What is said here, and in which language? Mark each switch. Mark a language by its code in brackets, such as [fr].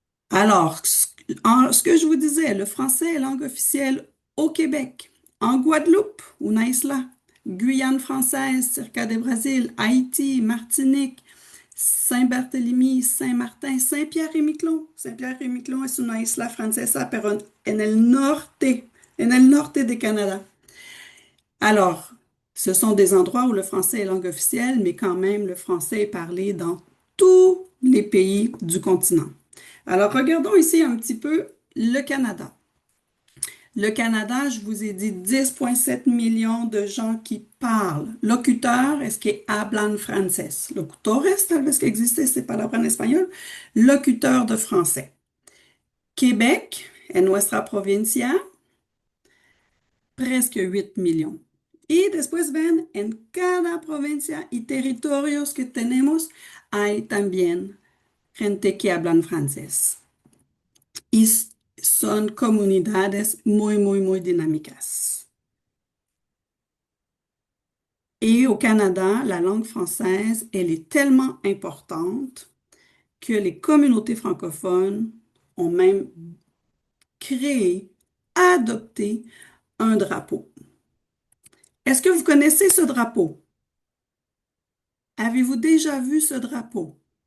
[fr] Alors, ce que je vous disais, le français est langue officielle au Québec, en Guadeloupe, [es] una isla, [fr] Guyane française, Circa du Brésil, Haïti, Martinique, Saint-Barthélemy, Saint-Martin, Saint-Pierre-et-Miquelon. [es] Saint-Pierre-et-Miquelon es una isla francesa, pero en el norte de Canada. [fr] Alors, ce sont des endroits où le français est langue officielle, mais quand même, le français est parlé dans tous les pays du continent. Alors, regardons ici un petit peu le Canada. Le Canada, je vous ai dit 10,7 millions de gens qui parlent. [es] Locuteurs, es que hablan francés. Locutores, tal vez que existe esta palabra en español. [fr] Locuteurs de français. Québec, [es] en nuestra provincia, [fr] presque 8 millions. [es] Y después ven, en cada provincia y territorios que tenemos, hay también gente que hablan francés. Y son comunidades muy dinámicas. [fr] Et au Canada, la langue française, elle est tellement importante que les communautés francophones ont même créé, adopté un drapeau. Est-ce que vous connaissez ce drapeau? Avez-vous déjà vu ce drapeau?